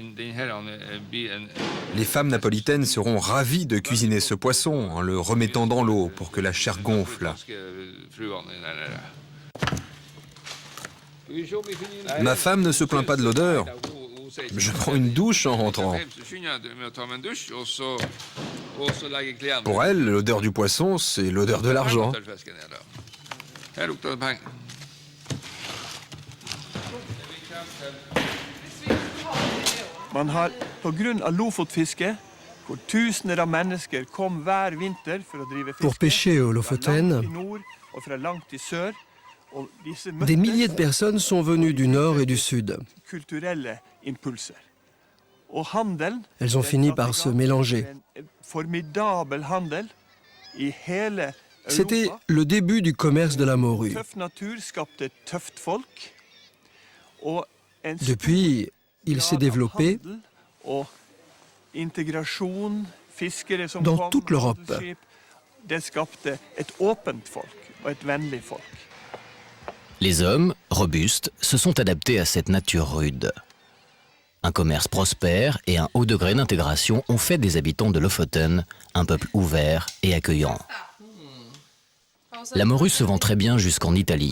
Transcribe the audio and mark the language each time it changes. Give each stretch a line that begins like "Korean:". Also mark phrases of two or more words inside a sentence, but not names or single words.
French: Les femmes napolitaines seront ravies de cuisiner ce poisson en le remettant dans l'eau pour que la chair gonfle. Ma femme ne se plaint pas de l'odeur. Je prends une douche en rentrant. Pour elle, l'odeur du poisson, c'est l'odeur de l'argent.
Norwegian: Man har på grunn av Lofotfisket, hvor tusener av mennesker kom hver vinter for å drive
French: Pour
Norwegian: fiske,
French: pêcher au
Norwegian: fra Lofoten, langt i nord og fra langt i sør, og disse
French: des milliers de
Norwegian: møttes
French: personnes sont venues du nord et du sud.
Norwegian: kulturelle impulser. Og handelen,
French: Elles ont fini par se mélanger.
Norwegian: en formidabel handel i hele
French: C'était
Norwegian: Europa.
French: le début du commerce de la morue.
Norwegian: Tøff natur skapte tøft folk, og en stor
French: Depuis, il s'est
Norwegian: grad av
French: développé
Norwegian: handel og integrasjon, fiskere som
French: dans
Norwegian: kom
French: toute
Norwegian: med
French: l'Europe.
Norwegian: handelsskip, det skapte et åpent folk og et vennlig folk.
French: Les hommes, robustes, se sont adaptés à cette nature rude. Un commerce prospère et un haut degré d'intégration ont fait des habitants de Lofoten un peuple ouvert et accueillant. La morue se vend très bien jusqu'en Italie.